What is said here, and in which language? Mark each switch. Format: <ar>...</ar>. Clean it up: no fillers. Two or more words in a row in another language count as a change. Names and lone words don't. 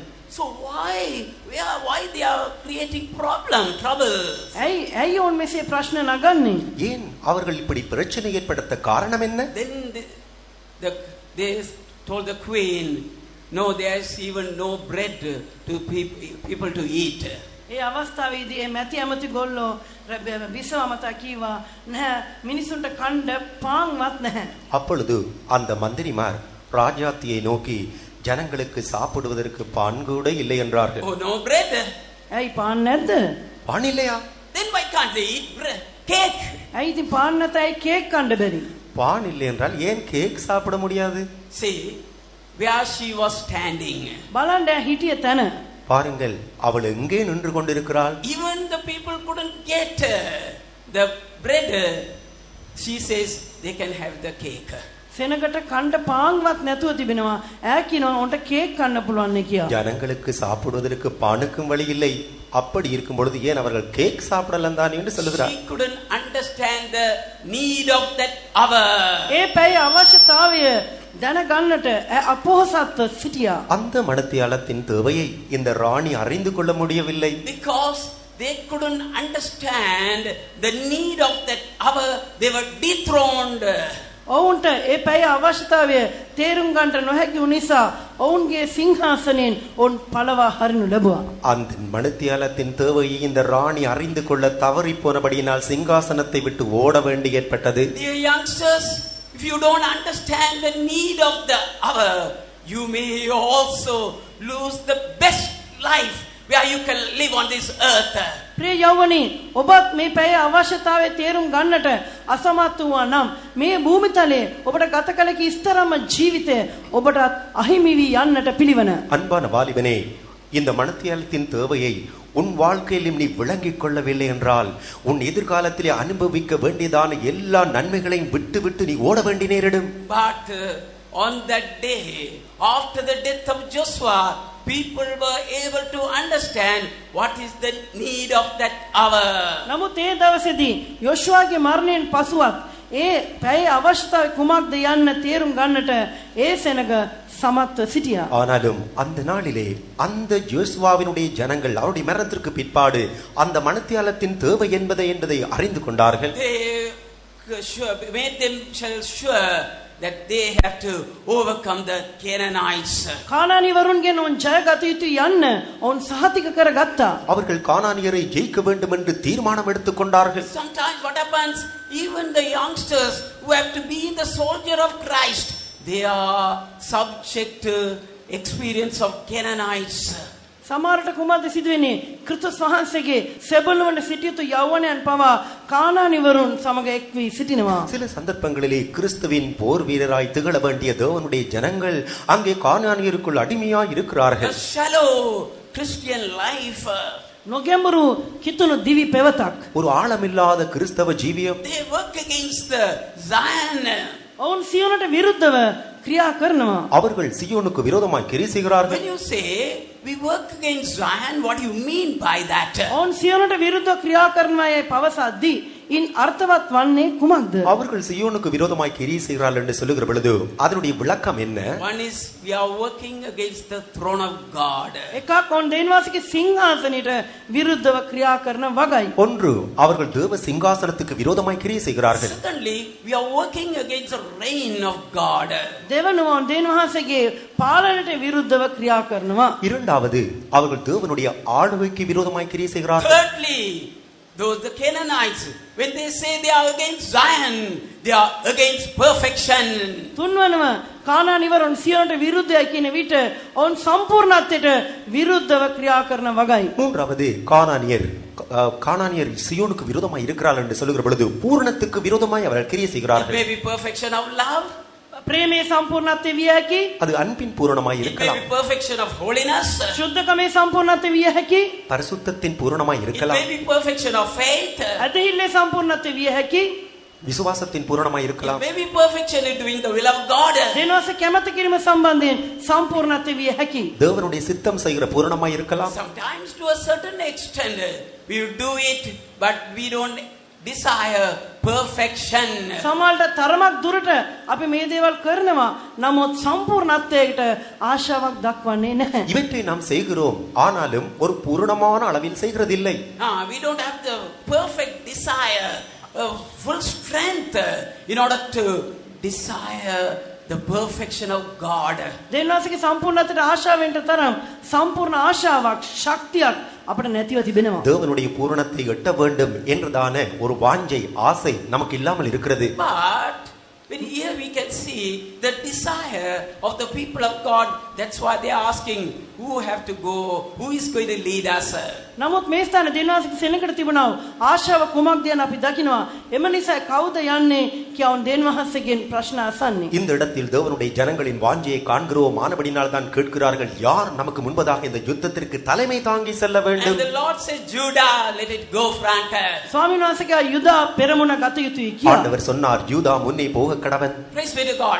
<en>So why they are creating trouble?</en> <si>ඇයි ඔවුන් මෙසේ ප්‍රශ්න නගන්නේ?</si> <ta>ஏன் அவர்கள் இப்படி பிரச்சனை ஏற்படுத்த காரணம் என்ன?</ta> <en>Then they told the queen, no, there is even no bread to people to eat.</en> <si>ඒ අවස්ථාවේදී මේ මැති ඇමති ගොල්ලෝ විසව මත කීවා නැහැ මිනිසුන්ට කණ්ඩ පාන්වත් නැහැ.</si> <ta>அப்பொழுது அந்த மந்திரிமார் ராஜாத்தியை நோக்கி, ஜனங்களுக்கு சாப்பிடுவதற்கு பான் கூட இல்லை என்றார்கள்.</ta> <en>Oh, no bread?</en> <si>ඇයි පාන් නැද්ද?</si> <ta>பான் இல்லையா?</ta> <en>Then why can't they eat bread? Cake?</en> <si>ඇයි ඉතින් පාන් නැතයි කේක් කන්න බැරි?</si> <ta>பான் இல்லை என்றால் ஏன் கேக் சாப்பிட முடியாது?</ta> <en>See where she was standing.</en> <si>බලන්න හිටිය තැන.</si> <ta>பாருங்கள், அவள் எங்கே நின்று கொண்டிருக்கிறாள்.</ta> <en>Even the people couldn't get the bread. She says they can have the cake.</en> <si>සෙනගට කණ්ඩ පාන්වත් නැතුව තිබෙනවා. ඈ කියනවා උන්ට කේක් කන්න පුළුවන් නේ කියලා.</si> <ta>ஜனங்களுக்கு சாப்பிடுவதற்கு பானுக்கும் வழி இல்லை. அப்படி இருக்கும் பொழுது ஏன் அவர்கள் கேக் சாப்பிடலாம் தான் என்று சொல்லுகிறார்.</ta> <en>She couldn't understand the need of that hour.</en> <si>ඒ පැය අවශ්‍යතාවය දැනගන්නට අපොහසත්ව සිටියා.</si> <ta>அந்த மடத்தியாளத்தின் தேவையை இந்த ராணி அறிந்து கொள்ள முடியவில்லை.</ta> <en>Because they couldn't understand the need of that hour. They were dethroned.</en> <si>ඔවුන්ට ඒ පැය අවශ්‍යතාවය තේරුම් ගන්නට නොහැකි වූ නිසා ඔවුන්ගේ සිංහාසනයෙන් ඔවුන් පළවා හරිනු ලැබුවා.</si> <ta>அந்த மணித்தியாலத்தின் தேவையை இந்த ராணி அறிந்து கொள்ள தவறி போனபடியினால் சிங்காசனத்தை விட்டு ஓட வேண்டி ஏற்பட்டது.</ta> <en>Dear youngsters, if you don't understand the need of the hour, you may also lose the best life where you can live on this earth.</en> <si>ප්‍රිය යෞවනී, ඔබත් මේ පැය අවශ්‍යතාවය තේරුම් ගන්නට අසමත් වුණා නම් මේ භූමිතලයේ ඔබට ගත කළ කිස්තරම ජීවිතය ඔබට අහිමි වී යන්නට පිළිවන.</si> <ta>அன்பான வாலிபனே, இந்த மணித்தியாலத்தின் தேவையை உன் வாழ்க்கையிலும் நீ விளங்கிக் கொள்ளவில்லை என்றால் உன் எதிர்காலத்திலே அனுபவிக்க வேண்டியதான எல்லா நன்மைகளையும் விட்டு விட்டு நீ ஓட வேண்டி நேரிடும்.</ta> <en>But on that day, after the death of Joshua, people were able to understand what is the need of that hour.</en> <si>නමුත් ඒ දවසේදී යොෂුවාගේ මරණයෙන් පසුවත් ඒ පැය අවශ්‍යතාවය කුමක්ද යන්න තේරුම් ගන්නට ඒ සෙනග සමත්ව සිටියා.</si> <ta>ஆனாலும் அந்த நாளிலே அந்த யோசுவாவினுடைய ஜனங்கள் அவருடைய மரணத்திற்கு பிற்பாடு அந்த மணித்தியாலத்தின் தேவை என்பதை அறிந்து கொண்டார்கள்.</ta> <en>They made themselves sure that they have to overcome the Canaanites.</en> <si>කානානීවරුන්ගෙන් ඔවුන් ජයගත යුතු යන්න ඔවුන් සහතික කරගත්තා.</si> <ta>அவர்கள் கானானியரை ஜெயிக்க வேண்டும் என்று தீர்மானம் எடுத்துக் கொண்டார்கள்.</ta> <en>Sometimes what happens, even the youngsters who have to be the soldier of Christ, they are subject to experience of Canaanites.</en> <si>සමහරට කුමක්ද සිදුවෙන්නේ? ක්‍රිස්තුස් වහන්සේගේ සෙබළුවන්ට සිටියුතු යෞවනයන් පවා කානානිවරුන් සමග එක් වී සිටිනවා.</si> <ta>சில சந்தர்ப்பங்களிலே கிறிஸ்துவின் போர் வீரராய் திகழ வேண்டிய தேவனுடைய ஜனங்கள் அங்கே கானானியருக்குள் அடிமையாய் இருக்கிறார்கள்.</ta> <en>A shallow Christian life.</en> <si>නොගැඹුරු කිතුණු දිවි පෙවතක්.</si> <ta>ஒரு ஆழமில்லாத கிறிஸ்தவ ஜீவியம்.</ta> <en>They work against the Zion.</en> <si>ඔවුන් සියොනට විරුද්ධව ක්‍රියා කරනවා.</si> <ta>அவர்கள் சியோனுக்கு விரோதமாய் கிரியை செய்கிறார்கள்.</ta> <en>When you say we work against Zion, what do you mean by that?</en> <si>ඔවුන් සියොනට විරුද්ධව ක්‍රියා කරනවා යයි පවසද්දී ඉන් අර්ථවත් වන්නේ කුමක්ද?</si> <ta>அவர்கள் சியோனுக்கு விரோதமாய் கிரியை செய்கிறார்கள் என்று சொல்லுகிற பொழுது அதனுடைய விளக்கம் என்ன?</ta> <en>One is we are working against the throne of God.</en> <si>එකක් ඔවුන් දෙවියන්වහන්සේගේ සිංහාසනයට විරුද්ධව ක්‍රියා කරන වගයි.</si> <ta>ஒன்று, அவர்கள் தேவ சிங்காசனத்துக்கு விரோதமாய் கிரியை செய்கிறார்கள்.</ta> <en>Secondly, we are working against the reign of God.</en> <si>දෙවනුව දෙවියන්වහන්සේගේ පාලනයට විරුද්ධව ක්‍රියා කරනවා.</si> <ta>இரண்டாவது, அவர்கள் தேவனுடைய ஆளுகைக்கு விரோதமாய் கிரியை செய்கிறார்கள்.</ta> <en>Thirdly, those the Canaanites, when they say they are against Zion, they are against perfection.</en> <si>තුන්වනව කානානිවරුන් සියොනට විරුද්ධයි කියන විට ඔවුන් සම්පූර්ණත්වයට විරුද්ධව ක්‍රියා කරන වගයි.</si> <ta>மூன்றாவது, கானானியர் சியோனுக்கு விரோதமாய் இருக்கிறார்கள் என்று சொல்லுகிற பொழுது பூரணத்துக்கு விரோதமாய் அவர்கள் கிரியை</ta> <en>It</en> <ta>செய்கிறார்கள்.</ta> <en>may be perfection of love.</en> <si>ප්‍රේමයේ සම්පූර්ණත්වය විය හැකි.</si> <ta>அது அன்பின் பூரணமாய்</ta> <en>It may</en> <ta>இருக்கலாம்.</ta> <en>be perfection of holiness.</en> <si>ශුද්ධකමේ සම්පූර්ණත්වය විය හැකි.</si> <ta>பரிசுத்தத்தின் பூரணமாய்</ta> <en>It</en> <ta>இருக்கலாம்.</ta> <en>may be perfection of faith.</en> <si>ඇදහිල්ලේ සම්පූර්ණත්වය විය හැකි.</si> <ta>விசுவாசத்தின் பூரணமாய்</ta> <en>It</en> <ta>இருக்கலாம்.</ta> <en>may be perfection in doing the will of God.</en> <si>දෙනවස කැමැති කිරීම සම්බන්ධයෙන් සම්පූර්ණත්වය විය හැකි.</si> <ta>தேவனுடைய சித்தம் செய்கிற பூரணமாய் இருக்கலாம்.</ta> <en>Sometimes to a certain extent we do it, but we don't desire perfection.</en> <si>සමහරට තරමක් දුරට අපි මේ දේවල් කරනවා. නමුත් සම්පූර්ණත්වයට ආශාවක් දක්වන්නේ නැහැ.</si> <ta>இவற்றை நாம் செய்கிறோம், ஆனாலும் ஒரு பூரணமான அளவில் செய்கிறதில்லை.</ta> <en>We don't have the perfect desire, full strength in order to desire the perfection of God.</en> <si>දෙවියන්වහන්සේගේ සම්පූර්ණත්වයට ආශාවෙන්ට තරම් සම්පූර්ණ ආශාවක් ශක්තියක් අපිට නැතිව තිබෙනවා.</si> <ta>தேவனுடைய பூரணத்தை எட்ட வேண்டும் என்றதான ஒரு வாஞ்சை, ஆசை நமக்கு இல்லாமல் இருக்கிறது.</ta> <en>But when here we can see the desire of the people of God. That's why they are asking, who have to go, who is going to lead us?</en> <si>නමුත් මේ ස්ථානයේ දෙවියන්වහන්සේගේ සෙනඟට තිබුණා ආශාව කුමක්ද යන අපි දකිනවා. එම නිසා කවුද යන්නේ කියවුන් දෙවියන්වහන්සේගෙන් ප්‍රශ්න අසන්නේ.</si> <ta>இந்த இடத்தில் தேவனுடைய ஜனங்களின் வாஞ்சையை காண்கிறோம். ஆனபடினால் தான் கேட்கிறார்கள், யார் நமக்கு முன்பதாக இந்த யுத்தத்திற்கு தலைமை தாங்கி செல்ல</ta> <en>And</en> <ta>வேண்டும்?</ta> <en>the Lord says, Judah, let it go front.</en> <si>ස්වාමීන් වහන්සේගේ යුදා පෙරමුණ ගත යුතුයි කියලා.</si> <ta>ஆண்டவர் சொன்னார், யூதா முன்னே போக கடவன்.</ta> <en>Praise be to God.</en>